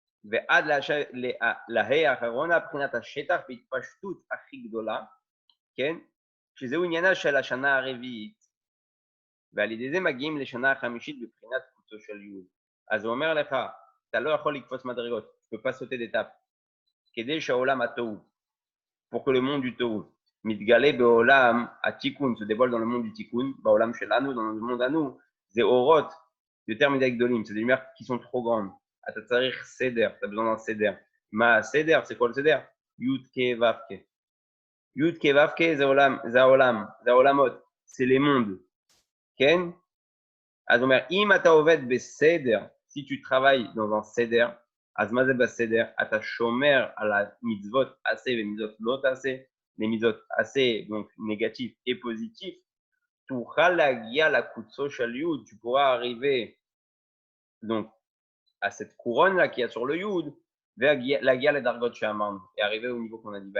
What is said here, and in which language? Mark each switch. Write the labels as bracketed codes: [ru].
[he] ועד להי האחרונה, בחינת השטח בהתפשטות הכי גדולה, כן? שזהו עניינה של השנה הרביעית. ועל ידי זה מגיעים לשנה החמישית בבחינת קוצו של י'. אז הוא אומר לך, אתה לא יכול לקפוץ מדרגות, [fr] tu peux pas sauter d'étape. [he] כדי שהעולם התוהו, [fr] pour que le monde du תוהו, [he] מתגלה בעולם התיקון, [fr] se dévoile dans le monde du תיקון, [he] בעולם שלנו, [fr] dans le monde à nous, [he] זה אורות יותר מדי גדולים, [fr] c'est des lumières qui sont trop grandes. [he] אתה צריך סדר, אתה [fr] besoin d'un [he] סדר. מה הסדר? [fr] c'est quoi le סדר? [he] י' כ' ו' כ'. י' כ' ו' כ' זה העולם, זה העולמות, [fr] c'est les mondes. [he] כן? אז הוא אומר, אם אתה עובד בסדר, [fr] si tu travailles dans un סדר, [he] אז מה זה בסדר? אתה שומר על המצוות עשה ומצוות לא תעשה, [fr] les מצוות עשה, donc négatif et positif, [he] תוכל להגיע לקוצו של י', [fr] tu pourras arriver donc à cette couronne là qui est sur le י' [he] ולהגיע לדרגות שאמרנו, [fr] et arriver au niveau qu'on a dit.